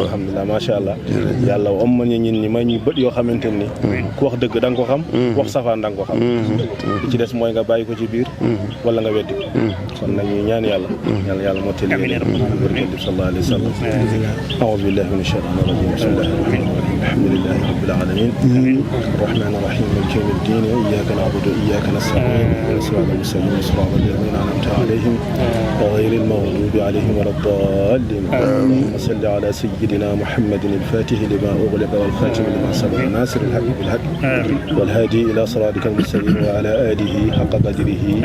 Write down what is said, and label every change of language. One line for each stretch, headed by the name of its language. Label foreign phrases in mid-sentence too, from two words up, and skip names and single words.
Arabic: الحمد لله ما شاء الله
Wolof: yàlla om ma nit ñi may ñuy bët yoo xamante ni ku wax dëgg da nga ko xam wax safaan da nga ko xam li ci des mooy nga bàyyi ko ci biir wala nga weddi kon nag ñu ñaan yàlla mottali yéen barke
Arabic: صلى الله عليه وسلم أعوذ بالله من الشيطان الرجيم بسم الله الرحمن الرحيم الحمد لله رب العالمين الرحيم مالك يوم الدين إياك نعبد وإياك نستعين اهدنا الصراط المستقيم صراط الذين أنعمت عليهم غير المغضوب عليهم ولا الضالين اللهم صل على سيدنا محمد الفاتح لما أغلق والخاتم لما سبق ناصر الحق بالحق والهادي إلى صراطك المستقيم وعلى آله حق قدره